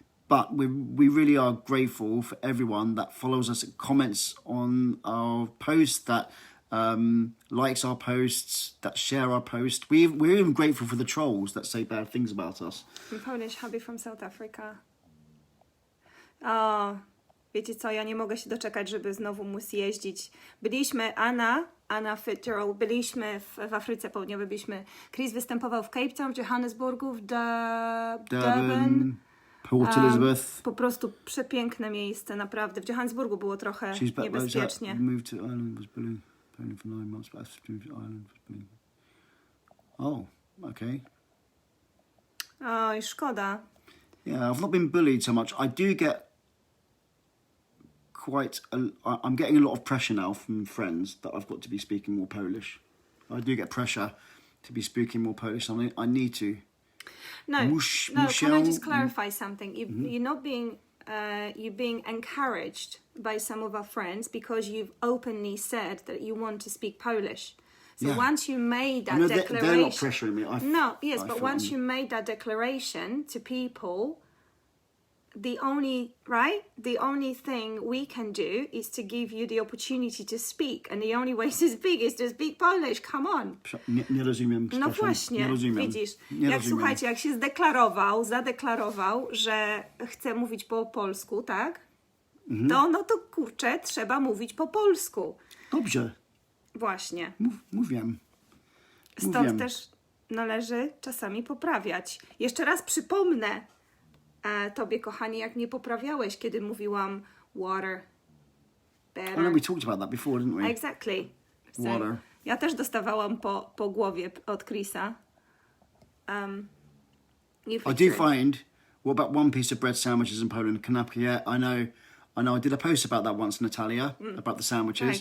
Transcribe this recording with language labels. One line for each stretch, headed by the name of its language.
English: But we really are grateful for everyone that follows us, comments on our posts, that likes our posts, that share our posts. We're even grateful for the trolls that say bad things about us. I'm Polish, hubby from South Africa.
Polish: O, wiecie co, ja nie mogę się doczekać, żeby znowu móc jeździć. Byliśmy, Anna Fitzgerald, byliśmy w Afryce Południowej, Chris występował w Cape Town, w Johannesburgu, w Durban. Port Elizabeth. Po prostu przepiękne miejsce, naprawdę. W Johannesburgu było trochę niebezpiecznie.
English: Moved to Ireland, was bullied for 9 months, but after moved to Ireland was bullied. Oh, okay.
Polish: Oj, szkoda.
English: Yeah, I've not been bullied so much. I do get I'm getting a lot of pressure now from friends that I've got to be speaking more Polish. I do get pressure to be speaking more Polish. I need to. No, can I just clarify something? You're not being, you're being encouraged by some of our friends because you've openly said that you want to speak Polish. So once you made that declaration... They're not pressuring me. But once you made that declaration to people, the only thing we can do is to give you the opportunity to speak, and the only way to speak is to speak Polish. Come on.
Polish: Nie rozumiem. No przepraszam. właśnie, Nie rozumiem. widzisz. Nie rozumiem. Słuchajcie, jak się zadeklarował, że chce mówić po polsku, tak? No to kurczę, trzeba mówić po polsku. Dobrze. Właśnie. Mówiłem. Stąd też należy czasami poprawiać. Jeszcze raz przypomnę tobie, kochanie, jak mnie poprawiałeś, kiedy mówiłam water, better.
English: I know we talked about that before, didn't we? Exactly. So, Water.
Polish: ja też dostawałam po głowie od Chrisa.
English: I do find, what about one piece of bread sandwiches in Poland? Kanapka, yeah, I know. I did a post about that once, Natalia, about the sandwiches.